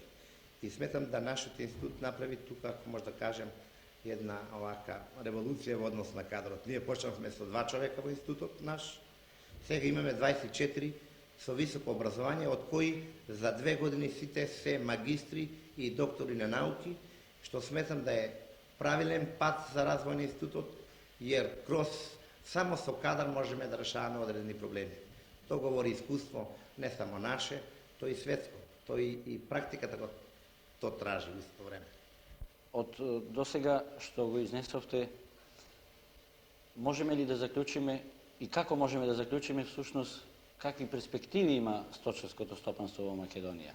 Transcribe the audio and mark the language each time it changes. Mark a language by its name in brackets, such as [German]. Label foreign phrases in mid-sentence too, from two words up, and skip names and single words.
[Macedonian] И сметам да нашиот институт направи тука, ако може да кажем, една овака револуција во однос на кадрот. Ние почнавме со 2 човека во институтот наш, сега имаме 24 со високо образование, од кои за 2 години сите се магистри и доктори на науки, што сметам да е правилен пат за развој на институтот, [Serbian] jer kroz samo [Macedonian] со кадар можеме да решаваме одредени проблеми. Тоа говори искуство не само наше, тоа и светско, тоа и практиката го то тражи во исто време. Од досега што го изнесовте, можеме ли да заклучиме и како можеме да заклучиме всушност какви перспективи има сточарското стопанство во Македонија?